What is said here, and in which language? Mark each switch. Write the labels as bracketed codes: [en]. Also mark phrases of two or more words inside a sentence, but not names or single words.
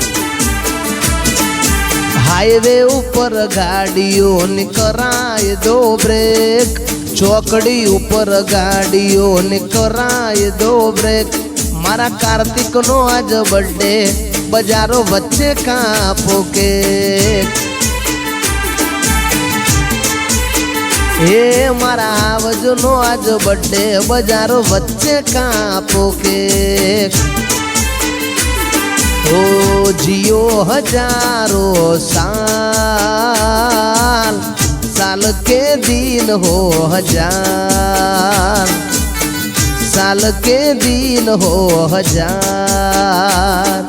[gu] હાઈવે ઉપર ગાડીઓની કરાય દો બ્રેક, ચોકડી ઉપર ગાડીઓની કરાય દો બ્રેક, મારા કાર્તિકનો આજ બર્થડે બજારો વચ્ચે કાપો કેક। એ મારા આવજનો આજ બર્થડે બજારો વચ્ચે કાપો કેક। [hi] ओ जियो हजारों साल, साल के दिन हो हजार, साल के दिन हो हजार।